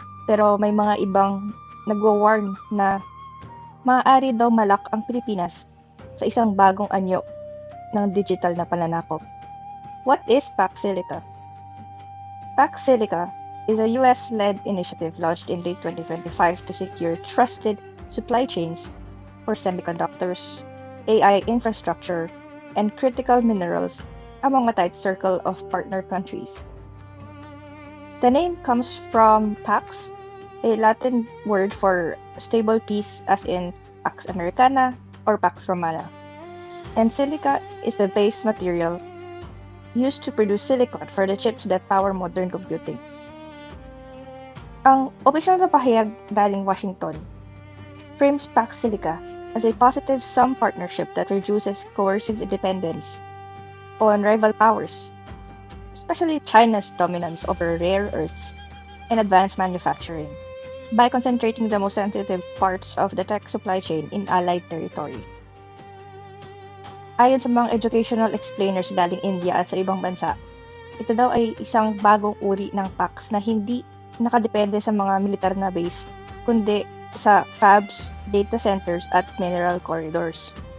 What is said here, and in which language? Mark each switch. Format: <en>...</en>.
<tl>Pero may mga ibang nagwa-warn na maaari daw malak ang Pilipinas sa isang bagong anyo ng digital na pananakop.</tl> <en>What is Pax Silica? Pax Silica is a US-led initiative launched in late 2025 to secure trusted supply chains for semiconductors, AI infrastructure, and critical minerals among a tight circle of partner countries. The name comes from Pax, a Latin word for stable piece as in Pax Americana or Pax Romana. And silica is the base material used to produce silicon for the chips that power modern computing.</en> <tl>Ang opisyal na pahayag galing Washington</tl> <en>frames Pax Silica as a positive sum partnership that reduces coercive dependence on rival powers, especially China's dominance over rare earths and advanced manufacturing, by concentrating the most sensitive parts of the tech supply chain in allied territory.</en> <tl>Ayon sa mga educational explainers galing India at sa ibang bansa, ito daw ay isang bagong uri ng PAX na hindi nakadepende sa mga militar na base, kundi sa fabs, data centers at mineral corridors.</tl>